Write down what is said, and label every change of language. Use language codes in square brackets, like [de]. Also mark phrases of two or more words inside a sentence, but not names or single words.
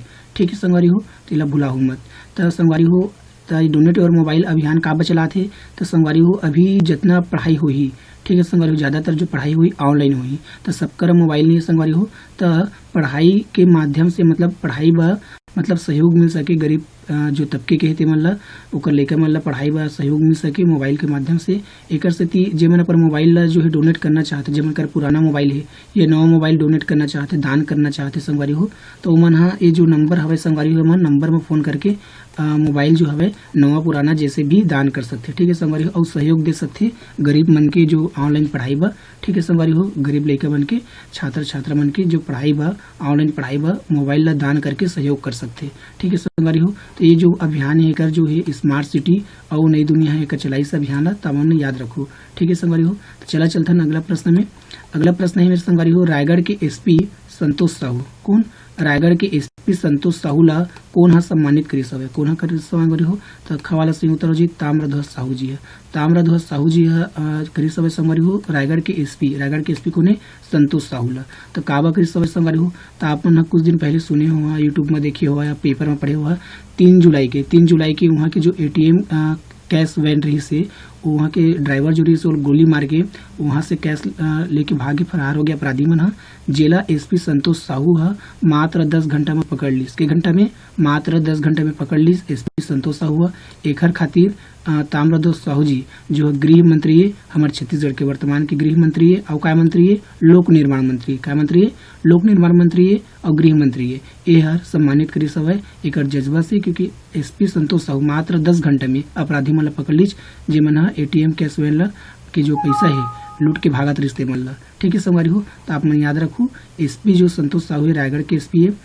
[hne] ठीक है संगवारी हो, तो इला भुला मत। तो संगवारी हो, तो [en] donate your mobile [hne] अभियान का चलाते, तो संगवारी हो अभी जितना पढ़ाई होही, ठीक है संगवारी हो। ज़्यादातर जो पढ़ाई हुई ऑनलाइन हुई, तो सबकर मोबाइल नहीं है संगवारी हो। तो पढ़ाई के माध्यम से मतलब पढ़ाई बा मतलब सहयोग मिल सके गरीब जो तबके के हेते मन ला ओकर लइका मन ला पढ़ाई बा सहयोग मिल सके मोबाइल के माध्यम से। एकर सेती जेमन अपन मोबाइल ला जो है डोनेट करना चाहते, जेमन कर पुराना मोबाइल है ये नवा मोबाइल डोनेट करना चाहते, दान करना चाहते संगवारी हो, तो ओमन हा ये जो नंबर हवे संगवारी हो मन नंबर में फ़ोन करके मोबाइल जो हवे नवा पुराना जैसे भी दान कर सकते। ठीक है संगवारी हो। और सहयोग दे सकते गरीब मन के जो ऑनलाइन पढ़ाई बा। ठीक है संगवारी हो। गरीब लइका मन के छात्र छात्रा मन के जो पढ़ाई बा ऑनलाइन पढ़ाई बा मोबाइल ला दान करके सहयोग कर सकते। ठीक है संगवारी हो। तो ये जो अभियान है एकर जो है स्मार्ट सिटी और नई दुनिया है एकर चलाई से अभियान ला तमन याद रखो। ठीक है संगवारी हो। तो चला चलथन अगला प्रश्न में। अगला प्रश्न है मेरे संगवारी हो, रायगढ़ के एसपी संतोष साहू कौन? रायगढ़ के एसपी संतोष साहू ला कौन हा सम्मानित करिस हवे? कौन हा करिस संगवारी हो? तो खवाला सिंह उत्तर हो जी ताम्रध्वज साहू जी है। ताम्रध्वज साहू जी करिस हवे संगवारी हो। रायगढ़ के एसपी कोने? संतोष साहू ला। तो काबा करिस हवे संगवारी हो? तो आप मन कुछ दिन पहले सुने हो, यूट्यूब में देखे हो या पेपर में पढ़े हो, 3 जुलाई के वहाँ के जो एटीएम कैश वैन रही से वहाँ के ड्राइवर जो रही से गोली मार के वहाँ से कैश लेके भागे फरार हो गया अपराधी मन हा। जिला एसपी संतोष साहू हा मात्र 10 घंटा में पकड़ लीस। के घंटा में? मात्र 10 घंटा में पकड़ लीस एसपी संतोष साहू हा। एकर खातिर ताम्रध्वज साहू जी जो गृह मंत्री है हमारे छत्तीसगढ़ के वर्तमान के गृह मंत्री है और काय मंत्री है? लोक निर्माण मंत्री। काय मंत्री है? लोक निर्माण मंत्री है और गृह मंत्री है। ये हर सम्मानित करी सब है एक जज्बा से, क्योंकि एसपी संतोष साहू मात्र 10 घंटे में अपराधी मन ला पकड़ लीज जेमन एटीएम कैश वैन ला के जो पैसा है लूट के भागत रिश्ते मन ला। ठीक है संगवारी हो। तो आप मन याद रखो एसपी जो संतोष साहू है रायगढ़ के एसपी है।